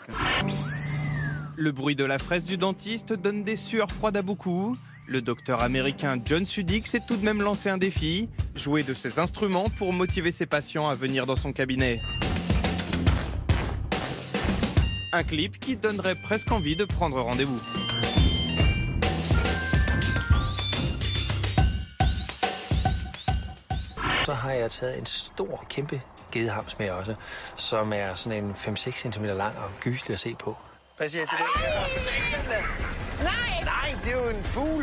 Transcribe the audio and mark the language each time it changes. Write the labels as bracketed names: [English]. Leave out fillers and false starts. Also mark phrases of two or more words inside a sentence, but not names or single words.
[French] Le bruit de la fraise du dentiste donne des sueurs froides à beaucoup. Le docteur américain John Sudik s'est tout de même lancé un défi, jouer de ses instruments pour motiver ses patients à venir dans son cabinet. Un clip qui donnerait presque envie de prendre rendez-vous. [Danish] Så har jeg taget en stor, kæmpe gedehamsmær også, som er sådan en 5-6 cm lang og gyselig at se på. Hvad siger jeg til det? Nej, det er jo en fugl.